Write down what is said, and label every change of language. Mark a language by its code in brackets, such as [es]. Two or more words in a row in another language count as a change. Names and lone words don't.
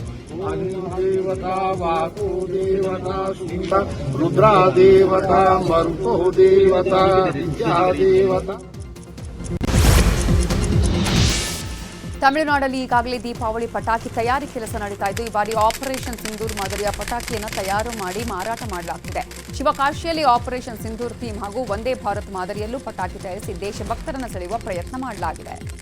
[sa] देवता वाको देवता रुद्रा देवता मरुतो देवता विद्या देवता. [kn] ತಮಿಳುನಾಡಲ್ಲಿ ಈಗಾಗಲೇ ದೀಪಾವಳಿ ಪಟಾಕಿ ತಯಾರಿ ಕೆಲಸ ನಡೀತಾ ಇದ್ದು ಈ ಬಾರಿ ಆಪರೇಷನ್ ಸಿಂಧೂರ್ ಮಾದರಿಯ ಪಟಾಕಿಯನ್ನು ತಯಾರು ಮಾಡಿ ಮಾರಾಟ ಮಾಡಲಾಗ್ತಿದೆ. ಶಿವಕಾಶಿಯಲ್ಲಿ ಆಪರೇಷನ್ ಸಿಂಧೂರ್ ಥೀಮ್ ಹಾಗೂ ವಂದೇ ಭಾರತ್ ಮಾದರಿಯಲ್ಲೂ ಪಟಾಕಿ ತಯಾರಿಸಿ ದೇಶಭಕ್ತರನ್ನು ಸೆಳೆಯುವ ಪ್ರಯತ್ನ ಮಾಡಲಾಗಿದೆ.